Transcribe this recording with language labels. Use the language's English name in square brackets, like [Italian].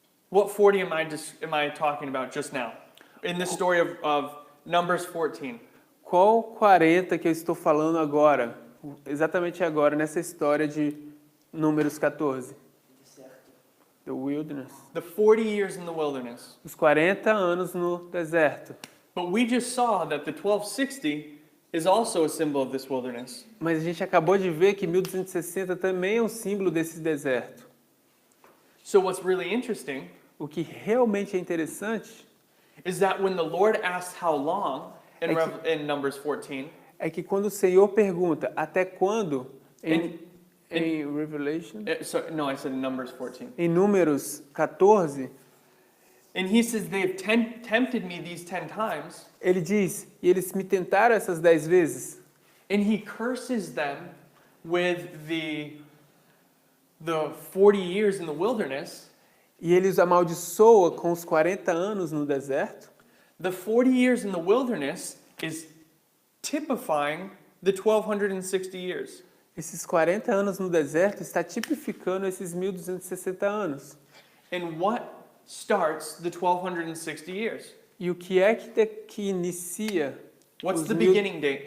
[English] What 40 am I talking about just now? In the story of Numbers 14. [Portuguese] Qual 40 que eu estou falando agora? Exatamente agora, nessa história de Números 14. [English] The wilderness. The 40 years in the wilderness. [Portuguese] Os 40 anos no deserto. [English] But we just saw that the 1260 is also a symbol of this wilderness. [Portuguese] Mas a gente acabou de ver que 1260 também é um símbolo desse deserto. [English] So what's really interesting [Portuguese] O que realmente é interessante [English] is that when the Lord asks how long in Numbers 14, [Portuguese] é que quando o Senhor pergunta até quando em Revelation, [English] no, I said Numbers 14. [Portuguese] em Números 14, [English] And he says, they've tempted me these 10 times, [Portuguese] ele diz, e eles me tentaram essas 10 vezes. [English] and he curses them with the 40 years in the wilderness. [Portuguese] E ele os amaldiçoa com os 40 anos no deserto. [English] The 40 years in the wilderness is typifying the 1260 years. [Portuguese] Esses 40 anos no deserto está tipificando esses 1260 anos. [English] And what starts the 1260 years? [Portuguese] E o que é que inicia [English] What's the beginning date?